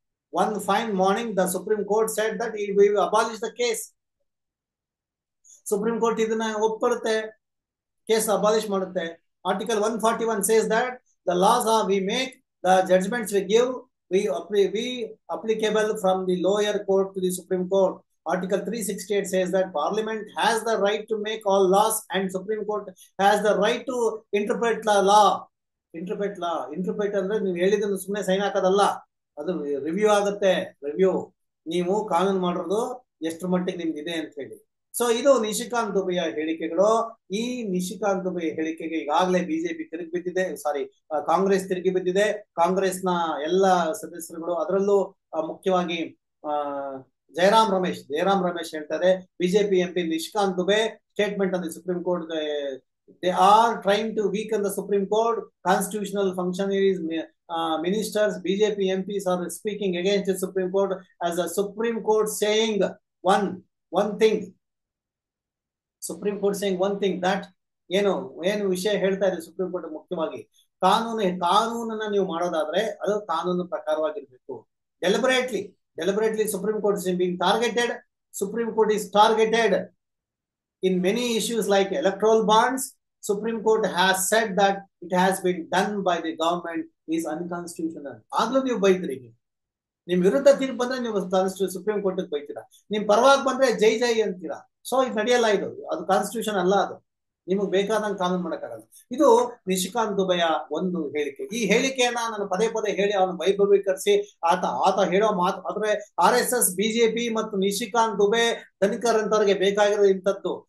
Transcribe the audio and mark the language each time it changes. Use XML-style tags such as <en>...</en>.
<en>One fine morning the Supreme Court said that we will abolish the case.</en> <kn>Supreme Court ಇದನ್ನ ಒಪ್ಪಿಡುತ್ತೆ, case abolish ಮಾಡುತ್ತೆ.</kn> <en>Article 141 says that the laws we make, the judgments we give, we applicable from the lower court to the Supreme Court. Article 368 says that Parliament has the right to make all laws and Supreme Court has the right to interpret the law.</en> <kn>Interpret ಅಂದ್ರೆ ನೀವು ಹೇಳಿದ್ದನ್ನು ಸುಮ್ಮನೆ sign ಹಾಕೋದಲ್ಲ, ಅದು review ಆಗುತ್ತೆ. ನೀವು ಕಾನೂನು ಮಾಡಿರೋದು ಎಷ್ಟು ಮಟ್ಟಿಗೆ ನಿಮ್ಗೆ ಇದೆ ಅಂತ ಹೇಳಿ. ಸೊ ಇದು ನಿಶಿಕಾಂತ್ ದುಬೆಯ ಹೇಳಿಕೆಗಳು. ಈ ನಿಶಿಕಾಂತ್ ದುಬೆ ಹೇಳಿಕೆಗೆ ಈಗಾಗಲೇ ಬಿಜೆಪಿ ತಿರುಗಿ ಬಿದ್ದಿದೆ, ಕಾಂಗ್ರೆಸ್ ತಿರುಗಿ ಬಿದ್ದಿದೆ. ಕಾಂಗ್ರೆಸ್ನ ಎಲ್ಲ ಸದಸ್ಯರುಗಳು, ಅದರಲ್ಲೂ ಮುಖ್ಯವಾಗಿ ಜಯರಾಮ್ ರಮೇಶ್ ಹೇಳ್ತಾರೆ,</kn> <en>BJP MP Nishikant Dubey statement on the supreme court, they are trying to weaken the Supreme Court, constitutional functionaries, ministers, BJP MPs are speaking against the Supreme Court as the Supreme Court saying one thing. Supreme Court saying one thing that</en> <kn>ಏನು ವಿಷಯ ಹೇಳ್ತಾ ಇದೆ supreme court ಮುಖ್ಯವಾಗಿ ಕಾನೂನನ್ನ ನೀವು ಮಾಡೋದಾದ್ರೆ ಅದು ಕಾನೂನು ಪ್ರಕಾರವಾಗಿರ್ಬೇಕು.</kn> <en>Deliberately Supreme Court is being targeted. Supreme Court is targeted in many issues like electoral bonds. Supreme Court has said that it has been done by the government is unconstitutional.</en> <kn>ಆಗ್ಲೂ ನೀವು ಬೈತೀರಿ. ನಿಮ್ ವಿರುದ್ಧ ತೀರ್ಪು ಬಂದ್ರೆ ನೀವು ಸುಪ್ರೀಂ ಕೋರ್ಟ್ ಬೈತೀರಾ, ನಿಮ್ ಪರವಾಗಿ ಬಂದ್ರೆ ಜೈ ಅಂತೀರಾ. ಸೊ ಇದು ನಡೆಯಲ್ಲ, ಅದು ಕಾನ್ಸ್ಟಿಟ್ಯೂಷನ್ ಅಲ್ಲ. ಅದು ನಿಮಗ್ ಬೇಕಾದಂಗೆ ಕಾನೂನು ಮಾಡಕ್ಕಾಗಲ್ಲ. ಇದು ನಿಶಿಕಾಂತ್ ದುಬೆಯ ಒಂದು ಹೇಳಿಕೆ. ಈ ಹೇಳಿಕೆಯನ್ನ ನಾನು ಪದೇ ಹೇಳಿ ಅವನು ವೈಭವೀಕರಿಸಿ ಆತ ಹೇಳೋ ಮಾತು ಆದ್ರೆ RSS, ಬಿಜೆಪಿ ಮತ್ತು ನಿಶಿಕಾಂತ್ ದುಬೆ ಧನಿಕರಂತವ್ರಿಗೆ ಬೇಕಾಗಿರೋ ಇಂಥದ್ದು.</kn>